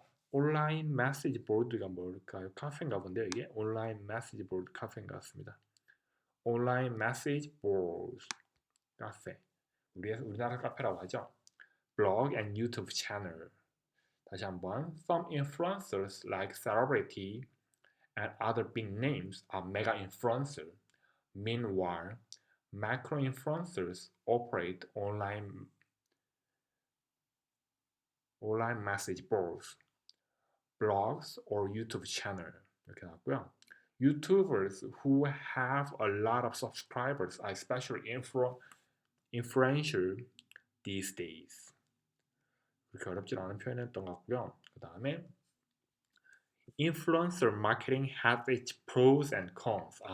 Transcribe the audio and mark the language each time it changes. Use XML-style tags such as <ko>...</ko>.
<ko>온라인 메시지 보드가 뭘까요? 카페인가 본데요, 이게 온라인 메시지 보드 카페인 것 같습니다. 온라인 메시지 보드 카페. 우리나라 카페라고 하죠. 블로그 and 유튜브 채널. 다시 한번.</ko> <en>Some influencers like celebrity and other big names are mega influencers. Meanwhile, macro influencers operate online message boards, blogs, or YouTube channel.</en> <ko>이렇게 나왔고요.</ko> <en>YouTubers who have a lot of subscribers are especially influential these days.</en> <ko>그렇게 어렵지 않은 표현이었던 것 같고요.</ko> <en>그 다음에 Influencer marketing has its pros and cons.</en>